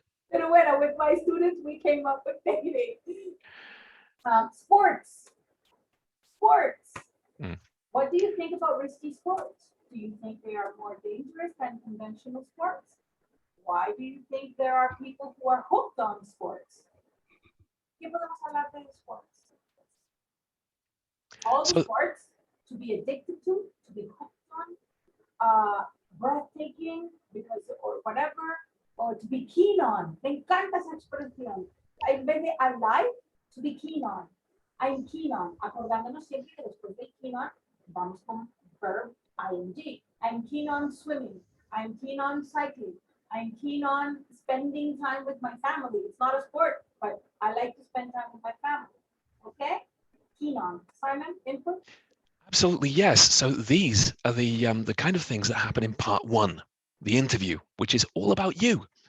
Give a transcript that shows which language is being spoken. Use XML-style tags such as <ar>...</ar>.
<es>Pero bueno,</es> <en>with my students, we came up with dating. Sports. Mm. What do you think about risky sports? Do you think they are more dangerous than conventional sports? Why do you think there are people who are hooked on sports?</en> <es>¿Qué podemos hablar de sports?</es> <en>All the So- sports to be addicted to be hooked on, breathtaking because or whatever, or to be keen on.</en> <es>Me encanta esa expresión. En vez de</es> <en>I like, to be keen on. I'm keen on.</en> <es>Acordándonos siempre que después de keen on, vamos con verb ing.</es> <en>I'm keen on swimming. I'm keen on cycling. I'm keen on spending time with my family. It's not a sport, but I like to spend time with my family. Okay? Keen on. Simon, input? Absolutely, yes. So these are the kind of things that happen in part one, the interview, which is all about you.</en>